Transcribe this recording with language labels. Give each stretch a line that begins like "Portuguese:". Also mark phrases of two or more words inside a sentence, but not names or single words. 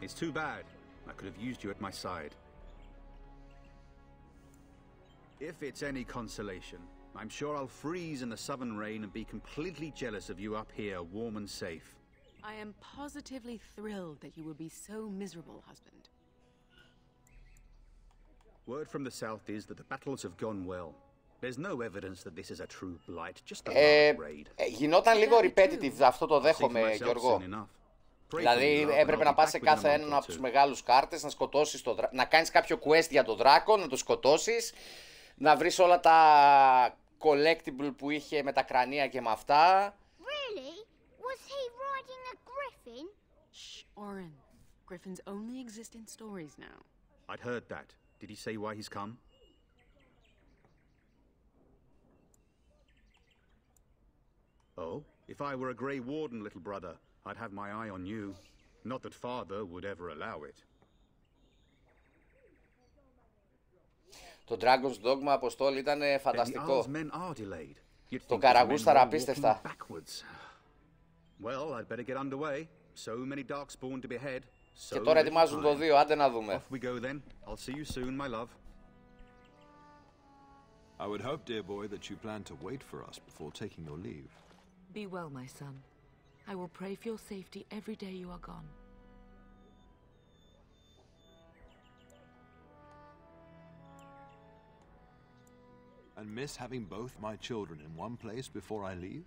English: It's too bad, I could have used you at my side. If it's any consolation, I'm sure I'll freeze in the southern rain and be completely jealous of you up here, warm and safe. I am positively thrilled that you will be so miserable, husband. Word from the south is that the battles have gone well. There's no evidence that this is a true blight, just a large raid.
Greek: Γινόταν λίγο repetitive, αυτό το δέχομαι, Γιώργο. Δηλαδή έπρεπε να πας σε κάθε έναν από τους μεγάλους κάρτες, να σκοτώσεις να κάνεις κάποιο quest για τον δράκο, να το σκοτώσεις, να βρεις όλα τα collectible που είχε με τα κρανία και με αυτά.
English: Really? Was he riding a griffin? Shh, Oren. Griffins only exist in stories now. I'd heard that. Did he say why he's come? Oh, if I were a Grey Warden, little brother, I'd have my eye on you. Not that father would ever allow it.
Greek: Το Dragon's Dogma, Αποστόλη, ήταν φανταστικό. Το καραγούσταρα απίστευτα.
English: Well, I'd better get underway. So many darkspawn to behead.
Greek: Και τώρα ετοιμάζουν το 2, άντε να δούμε.
English: Off we go then. I'll see you soon, my love. I would hope, dear boy, that you plan to wait for us before taking your leave. Be well, my son. I will pray for your safety every day you are gone. And miss having both my children in one place before I leave?